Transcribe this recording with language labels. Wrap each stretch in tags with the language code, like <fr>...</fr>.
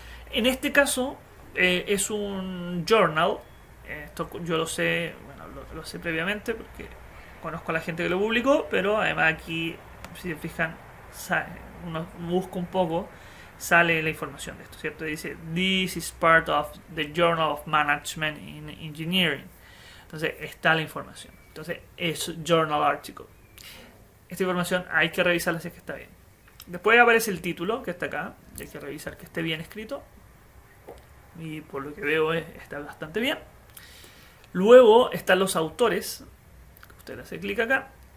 <es>En este caso es un journal. Esto yo lo sé, bueno, lo sé previamente porque conozco a la gente que lo publicó, pero además aquí, si se fijan, uno busca un poco, sale la información de esto, ¿cierto? Dice,</es> <en>this is part of the Journal of Management in Engineering.</en> <es>Entonces está la información. Entonces es journal article. Esta información hay que revisarla si es que está bien. Después aparece el título, que está acá, y hay que revisar que esté bien escrito. Y por lo que veo está bastante bien. Luego están los autores. Usted hace clic acá.</es>